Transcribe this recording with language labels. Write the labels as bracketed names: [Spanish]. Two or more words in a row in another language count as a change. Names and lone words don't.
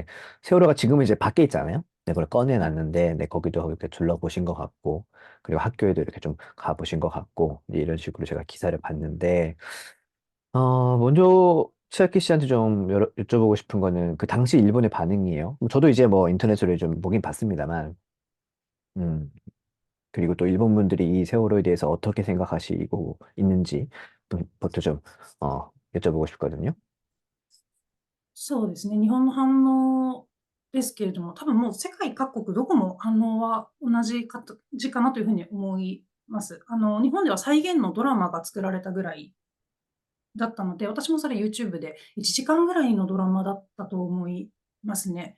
[Korean] 세월호가 지금은 이제 밖에 있잖아요. 네, 그걸 꺼내놨는데, 네, 거기도 이렇게 둘러보신 것 같고, 그리고 학교에도 이렇게 좀 가보신 것 같고, 이제 이런 식으로 제가 기사를 봤는데, 먼저 치아키 씨한테 좀 여쭤보고 싶은 거는 그 당시 일본의 반응이에요. 저도 이제 뭐 인터넷으로 좀 보긴 봤습니다만, 음, 그리고 또 일본 분들이 이 세월호에 대해서 어떻게 생각하시고 있는지부터 좀 여쭤보고 싶거든요. [Japanese] そうですね、日本の反応ですけれども、多分もう世界各国どこも反応は同じかなというふうに思います。日本では再現のドラマが作られたぐらいだったので、私もそれ YouTube で1時間ぐらいのドラマだったと思いますね。